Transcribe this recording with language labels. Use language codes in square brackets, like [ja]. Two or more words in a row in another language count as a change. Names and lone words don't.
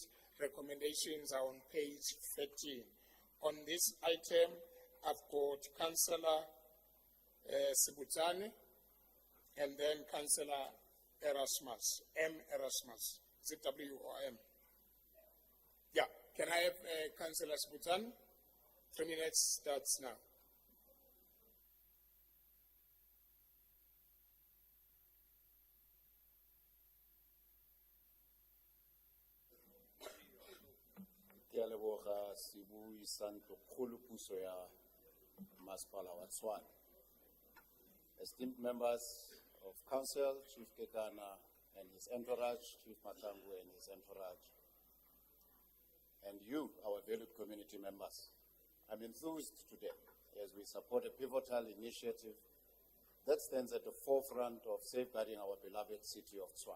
[en] Recommendations are on page 13. On this item, I've got Councillor Sibutsane and then Councillor Erasmus, M. Erasmus. Is it W or M? Yeah. Can I have Councillor Sibutsane? 3 minutes starts now. [tn] Ke a leboga sebui sa ntlo puso ya masepala wa Tshwane. [en] Esteemed members of council, Chief Kekana and his entourage, Chief Matangu and his entourage, and you, our valued community members, I'm enthused today as we support a pivotal initiative that stands at the forefront of safeguarding our beloved city of Tshwane.